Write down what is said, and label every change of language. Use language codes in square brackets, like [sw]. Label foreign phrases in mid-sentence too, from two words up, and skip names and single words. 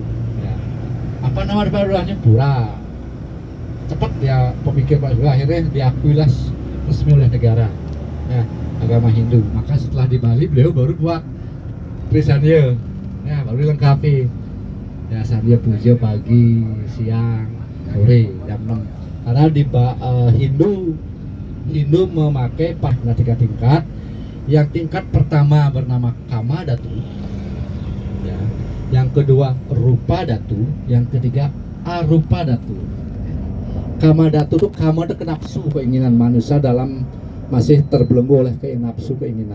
[id] Ya. Apa nama depannya? Pura. Cepat ya pemikir Pak Sugriwa, akhirnya diakuilah resmi oleh negara. Ya, agama Hindu. Maka setelah di Bali beliau baru buat Trisandya, ya baru dilengkapi. Ya Sandya puja pagi, siang, sore, jam 6. Karena di Hindu memakai nah 3 tingkat. Yang tingkat pertama bernama Kama Datu, ya. Yang kedua Rupa Datu, yang ketiga Arupa Datu. Kama Datu itu kama itu nafsu, keinginan manusia dalam masih terbelenggu oleh nafsu keinginan.